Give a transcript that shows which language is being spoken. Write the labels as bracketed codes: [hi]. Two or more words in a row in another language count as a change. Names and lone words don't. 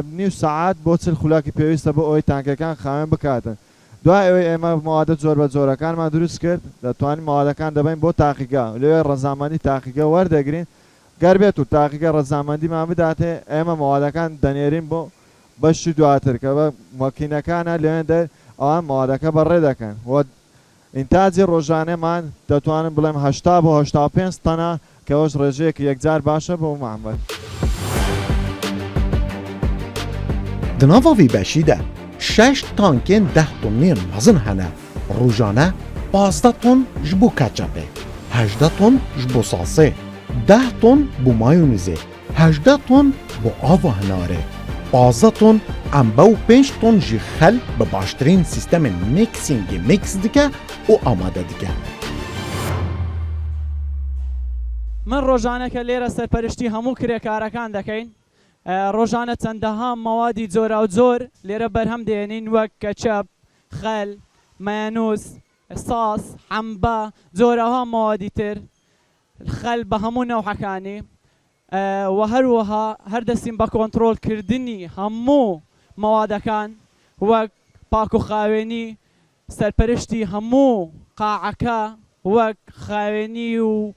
[ckb] نیو سەعات بۆ چل خولاکی پێویستە بۆ ئەوەی تانکەکان خاوێن بکاتن دوای ئەوەی ئێمە مەوادە زۆر بە جۆرەکانمان دروست کرد دەتوانین مەوادەکان دەبین بۆ تاقیگا لەوێ ڕەزامەندی تاقیگە وەردەگرین گەربێت و تاقیگە ڕەزامەندیمان بداتێ ئێمە مەوادەکان دەنێرین بۆ بەشی دواتر کە بە ماکینەکانە لەوێن ئەوان مەوادەکە بەڕێ دەکەن ئینتاجی ڕۆژانەمان دەتوانن بڵێم 80 بۆ 85 تەنە کەەوەش ڕێژەیەکی یەکجار باشە بۆ مامەر. [ku] Di nava vî beşî de 6 tankên 10 tonnên mezin hene rojane 15 ton ji bo ketçapê 18 ton ji bo salsê 10 ton bo mayonezê 18 ton bo ava hinarê 15 ton embe û 5 ton jî xel bi baştirîn sîstemên mixingê mix dike û amade dike. [ckb] من ڕۆژانەکە لێرە سەرپەرشتی هەموو کرێکارەکان دەکەین ڕۆژانە چەندەها مەوادی جۆرا و جۆر لێرە بەرهەم دێنین وەک کەچەپ خەل مایۆنێز ساس حەمبە جۆرەها مەوادی تر خەل بە هەموو نەوحەکانی و هەروەها هەردەستین بە کۆنتترۆلکردنی هەموو مەوادەکان وەک پاک و خاوێنی سەرپەرشتی هەموو قاعەکە وەک خاوێنی و